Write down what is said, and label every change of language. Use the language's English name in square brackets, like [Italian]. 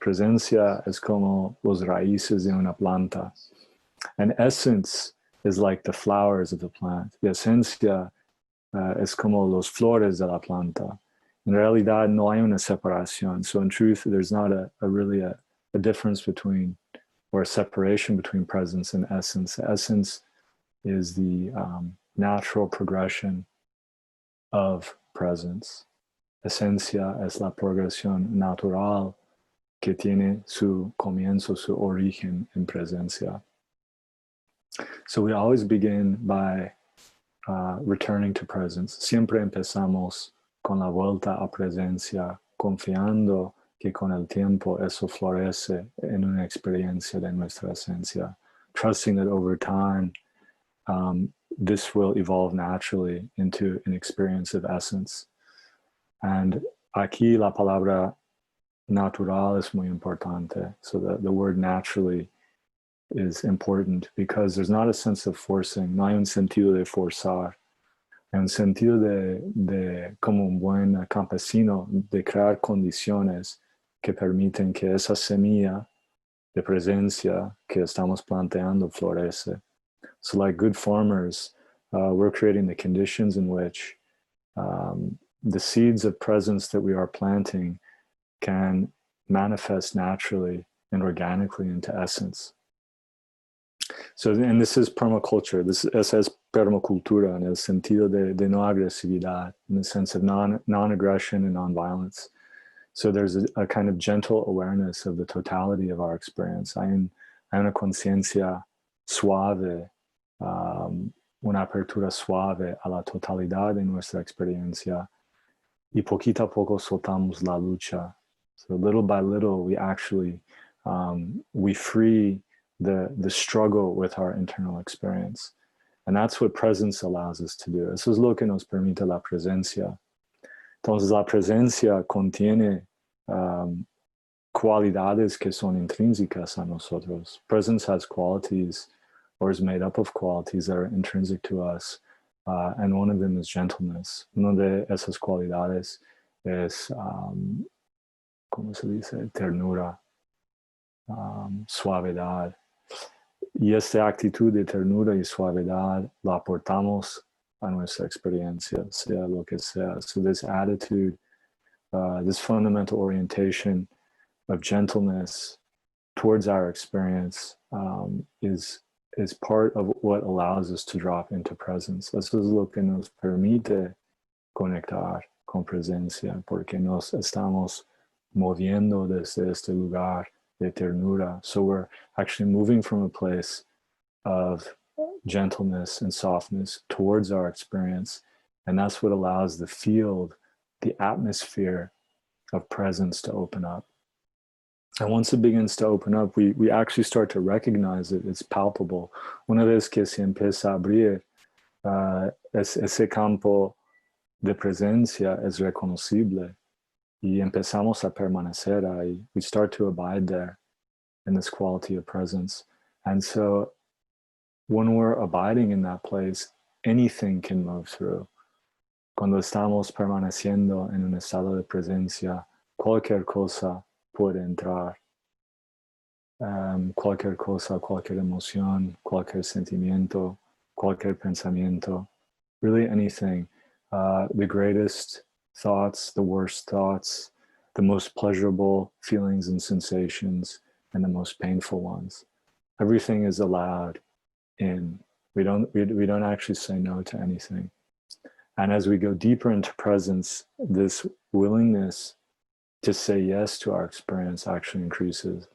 [Spanish] Presencia es como los raíces de una planta. [English] And essence is like the flowers of the plant. [Spanish] Y esencia es como los flores de la planta. In realidad, no hay una separación. [English] So in truth, there's not really a difference between, or a separation between presence and essence. Essence is the natural progression of presence. [Spanish] Esencia es la progresión natural que tiene su comienzo, su origen en presencia. [English] So we always begin by returning to presence. [Spanish] Siempre empezamos con la vuelta a presencia, confiando que con el tiempo eso florece en una experiencia de nuestra esencia. [English] Trusting that over time, this will evolve naturally into an experience of essence. [Spanish] And aquí la palabra natural es muy importante. [English] So the word naturally is important because there's not a sense of forcing. [Spanish] No hay un sentido de forzar. Hay un sentido de como un buen campesino, de crear condiciones que permiten que esa semilla de presencia que estamos planteando florece. [English] So like good farmers, we're creating the conditions in which the seeds of presence that we are planting can manifest naturally and organically into essence. So, and this is permaculture. [Spanish] Esa es permacultura en el sentido de no agresividad, [English] in the sense of non-aggression and non-violence. So there's a kind of gentle awareness of the totality of our experience. [Spanish] Hay una conciencia suave, una apertura suave a la totalidad de nuestra experiencia. Y poquito a poco soltamos la lucha. [English] So little by little, we actually, we free the struggle with our internal experience. And that's what presence allows us to do. [Spanish] Eso es lo que nos permite la presencia. Entonces la presencia contiene cualidades que son intrínsecas a nosotros. [English] Presence has qualities, or is made up of qualities that are intrinsic to us. And one of them is gentleness. [Spanish] Una de esas cualidades es, ¿cómo se dice? Ternura, suavidad. Y esta actitud de ternura y suavidad la aportamos a nuestra experiencia, sea lo que sea. [English] So this attitude, this fundamental orientation of gentleness towards our experience is part of what allows us to drop into presence. [Spanish] Eso es lo que nos permite conectar con presencia, porque nos estamos moviendo desde este lugar de ternura. [English] So we're actually moving from a place of gentleness and softness towards our experience. And that's what allows the field, the atmosphere of presence to open up. And once it begins to open up, we actually start to recognize it. It's palpable. [Spanish] Una vez que se empieza a abrir, ese campo de presencia es reconocible. Y empezamos a permanecer ahí. [English] We start to abide there in this quality of presence. And so when we're abiding in that place, anything can move through. [Spanish] Cuando estamos permaneciendo en un estado de presencia, cualquier cosa puede entrar. Cualquier cosa, cualquier emoción, cualquier sentimiento, cualquier pensamiento, [English] really anything. The greatest thoughts, the worst thoughts, the most pleasurable feelings and sensations, and the most painful ones. Everything is allowed in. We don't actually say no to anything. And as we go deeper into presence, this willingness to say yes to our experience actually increases.